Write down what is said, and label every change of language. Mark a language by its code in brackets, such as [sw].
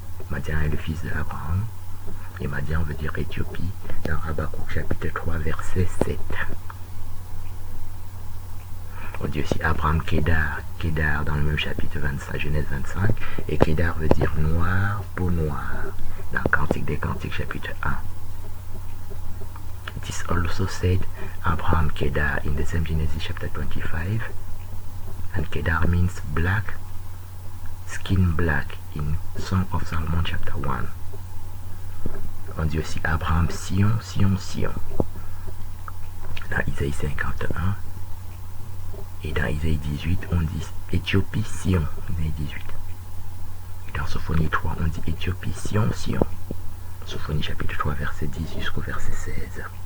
[fr] Madian est le fils d'Abraham et Madian veut dire Éthiopie dans Habakkuk chapitre 3 verset 7. On dit aussi Abraham Kedar, Kedar dans le même chapitre 25, Genèse 25, et Kedar veut dire noir, peau noire dans Cantique des Cantiques chapitre 1. [en] It is also said Abraham Kedar in the same Genesis chapter 25, and Kedar means black, skin black in Song of Solomon chapter 1. [fr] On dit aussi Abraham Sion, Sion, Sion dans Isaïe 51, et dans Isaïe 18 on dit Éthiopie Sion, Isaïe 18. Et dans Sophonie 3 on dit Éthiopie Sion, Sion. Sophonie chapitre 3 verset 10 jusqu'au verset 16.